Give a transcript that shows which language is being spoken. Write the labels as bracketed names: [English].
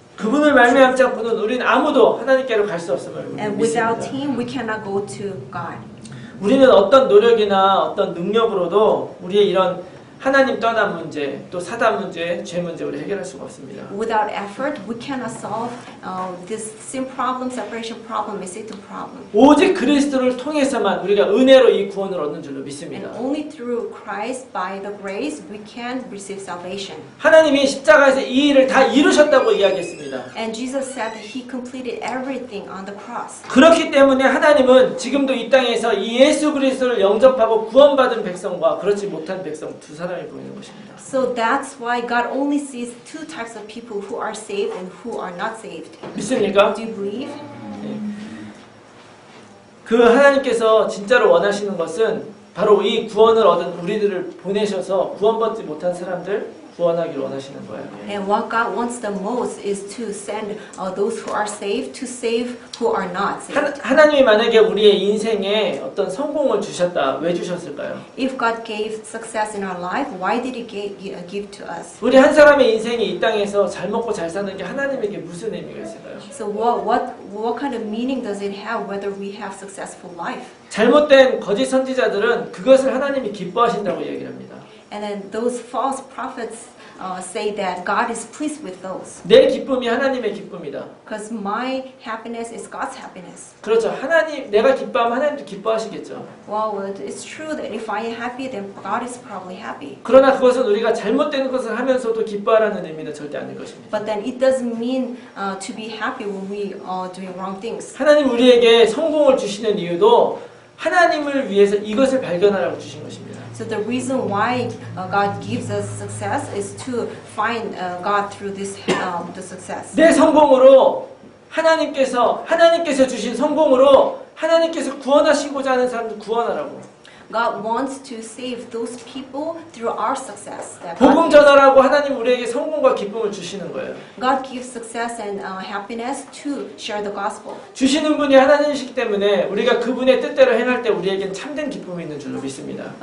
[Korean] 그분을 말미암지 않고는 우리는 아무도 하나님께로 갈 수 없음을 [English] And [Korean] 믿습니다. [English] without Him, we cannot go to God. [Korean] 우리는 어떤 노력이나 어떤 능력으로도 우리의 이런 하나님 떠난 문제, 또 사단 문제, 죄 문제 우리 해결할 수가 없습니다. [English] Without effort, we cannot solve this sin problem, separation problem, and Satan problem. [Korean] 오직 그리스도를 통해서만 우리가 은혜로 이 구원을 얻는 줄로 [English] And [Korean] 믿습니다. [English] only through Christ, by the grace, we can receive salvation. [Korean] 하나님이 십자가에서 이 일을 다 이루셨다고 이야기했습니다. [English] And Jesus said that He completed everything on the cross. [Korean] 그렇기 때문에 하나님은 지금도 이 땅에서 이 예수 그리스도를 영접하고 구원받은 백성과 그렇지 못한 백성 두 사람이 보이는 것입니다. [English] So that's why God only sees two types of people who are saved and who are not saved. [Korean] 믿습니까? [English] Do you believe? [Korean] 그 하나님께서 진짜로 원하시는 것은 바로 이 구원을 얻은 우리들을 보내셔서 구원받지 못한 사람들 구원하기를 원하시는 거예요. [English] And what God wants the most is to send those who are saved to save who are not saved. [Korean] 하나님이 만약에 우리의 인생에 어떤 성공을 주셨다. 왜 주셨을까요? [English] If God gave success in our life, why did He give to us? [Korean] 우리 한 사람의 인생이 이 땅에서 잘 먹고 잘 사는 게 하나님에게 무슨 의미가 있을까요? [English] So what kind of meaning does it have whether we have successful life? [Korean] 잘못된 거짓 선지자들은 그것을 하나님이 기뻐하신다고 얘기를 합니다. [English] And then those false prophets say that God is pleased with those. [Korean] 내 기쁨이 하나님의 기쁨이다. [English] Because my happiness is God's happiness. [Korean] 그렇죠. 내가 기뻐하면 하나님도 기뻐하시겠죠. [English] Well, it's true that if I am happy, then God is probably happy. [Korean] 그러나 그것은 우리가 잘못된 것을 하면서도 기뻐하라는 의미는 절대 아닐 것입니다. [English] But then it doesn't mean to be happy when we are doing wrong things. [Korean] 하나님 우리에게 성공을 주시는 이유도 하나님을 위해서 이것을 발견하라고 주신 것입니다. [English] So the reason why God gives us success is to find God through this the success. [Korean] 내 성공으로 하나님께서 주신 성공으로 하나님께서 구원하시고자 하는 사람들 구원하라고. [English] God wants to save those people through our success. That [Korean] 복음 전하라고 하나님 우리에게 성공과 기쁨을 주시는 거예요. [English] God gives success and happiness to share the gospel. [Korean] 주시는 분이 하나님이시기 때문에 우리가 그분의 뜻대로 행할 때 우리에겐 참된 기쁨이 있는 줄로 믿습니다.